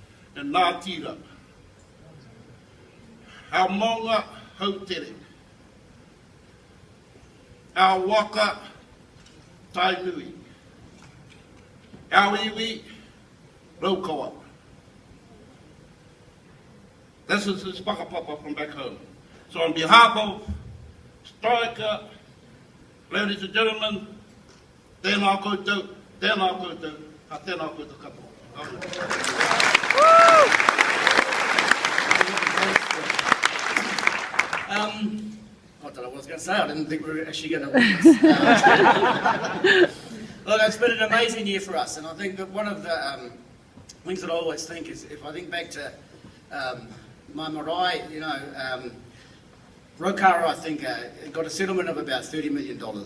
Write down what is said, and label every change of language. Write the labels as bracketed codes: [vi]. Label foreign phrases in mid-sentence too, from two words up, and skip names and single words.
[mi] e nā tira. Au maunga hautere. Au waka tainui. Au iwi raukawa. [en] This is his whakapapa from back home. So on behalf of Straker, ladies and gentlemen, [mi] tēnā koutou, ka tēnā koutou katoa. [en] Not that I was going to say, I didn't think we were actually going to win this. Look, it's been an amazing year for us, and I think that one of the things that I always think is, if I think back to my marae, you know, Rokara, I think, got a settlement of about $30 million.